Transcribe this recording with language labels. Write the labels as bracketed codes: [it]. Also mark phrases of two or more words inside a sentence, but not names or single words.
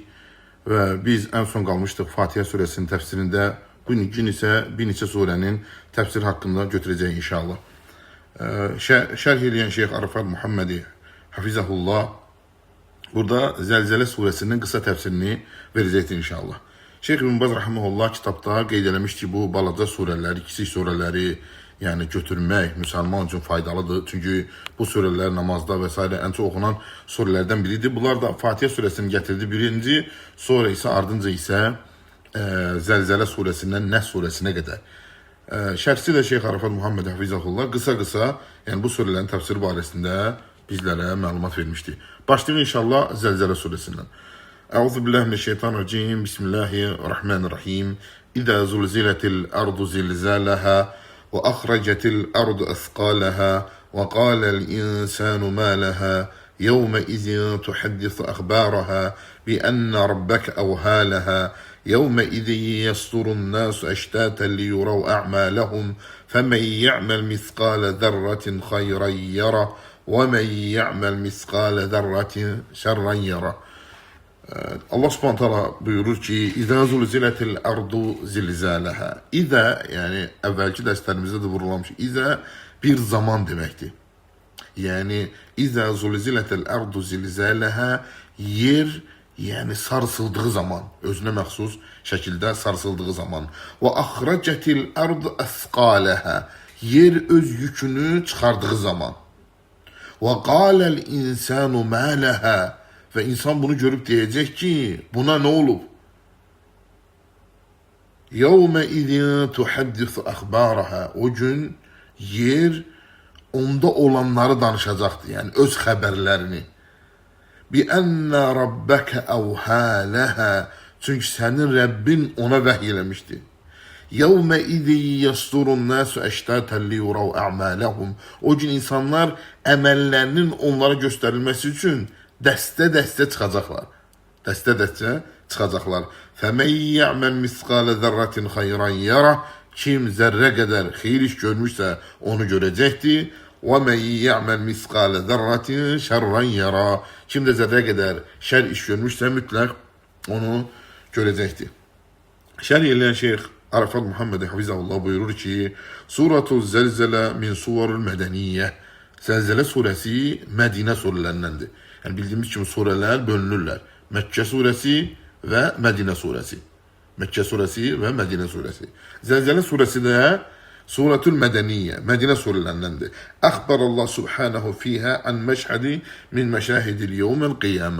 [tr] Ve biz en son kalmıştık Fatiha suresinin tefsirinde. Bugün ise [az] bir neçə [tr] surenin tefsir hakkında götüreceğiz inşallah. Şerh edilen Şeyh Arafat Muhammedi Hafizahullah burada Zelzele suresinin kısa tefsirini verecektir inşallah. [az] Şeyh İbn Baz rahimehullah kitabda qeyd eləmiş ki, bu balaca surələri, kiçik surələri yəni götürmək müsəlman üçün faydalıdır. Çünki bu surələr namazda və s. ən çox oxunan surələrdən biridir. Bunlar da Fatiha surəsini gətirdi birinci, sonra isə ardınca isə Zəlzələ surəsindən Nəs surəsinə qədər. Şərhçi də Şeyh Arafat Muhammed Hafizahullah qısa yəni bu surələrin təfsiri barəsində bizlərə məlumat vermişdi. Başlayalım inşallah Zəlzələ surəsindən. [ar] أعوذ بالله من الشيطان الرجيم بسم الله الرحمن الرحيم إذا زلزلت الأرض زلزالها وأخرجت الأرض أثقالها وقال الإنسان ما لها يومئذ تحدث أخبارها بأن ربك أوهى لها يومئذ يصدر الناس أشتاتا ليروا أعمالهم فمن يعمل مثقال ذرة خيرا يره ومن يعمل مثقال ذرة شرا يره. [az] Allah [ar] سبحانه وتعالى [az] buyurur ki, [ar] إذا زلزلت الأرض زلزالها. [az] İzâ, yəni əvvəlki dərslərimizdə də vurulamış. İzâ bir zaman deməkdir. Yəni, [ar] إذا زلزلت الأرض زلزالها, [az] yer, yəni sarsıldığı zaman, özünə məxsus şəkildə sarsıldığı zaman. Və [ar] أخرجت الأرض أثقالها, [az] yer öz yükünü çıxardığı zaman. [ar] وقال الإنسان ما لها, [tr] ve insan bunu görüp diyecek ki buna ne olup? [ar] يَوْمَ اِذٍ تُحَدِّثُ أَخْبَارَهَا. [tr] O gün yer onda olanları danışacaktı. Yani öz haberlerini. [ar] بِأَنَّ رَبَّكَ أَوْهَا لَهَا. [tr] Çünkü senin Rabbin ona vahyelemişti. [ar] يَوْمَ اِذٍ يَصْدُرُ النَّاسُ اَشْتَاتًا لِيُرَوْا أَعْمَالَهُم. [tr] O gün insanlar emellerinin onlara gösterilmesi için [az] dəstə-dəstə çıxacaqlar. Dəstə-dəstə çıxacaqlar. [ar] فَمَنْ يَعْمَلْ مِثْقَالَ ذَرَّةٍ خَيْرًا يَرَهُ. [az] Kim zərrə qədər xeyir iş görmüşsə onu görəcəkdir. [ar] وَمَنْ يَعْمَلْ مِثْقَالَ ذَرَّةٍ شَرًّا يَرَهُ. [az] Kim də zərrə qədər şər iş görmüşsə mütləq onu görəcəkdir. Şərh edən Şeyh Arafat Muhammed Hafizahullah buyurur ki, [ar] سورة الزلزلة من السور المدنية. [az] Zəlzələ surəsi Mədinə surələrindəndir. [tr] Yani bildiğimiz kimi sureler bölünürler. Mekke suresi ve Medine suresi. Mekke suresi ve Medine suresi. Zelzele suresi de [ar] سورة مدنية, [tr] Medine surelerindendir. [ar] الله سبحانه فيها عن مشهد من مشاهد يوم القيامة.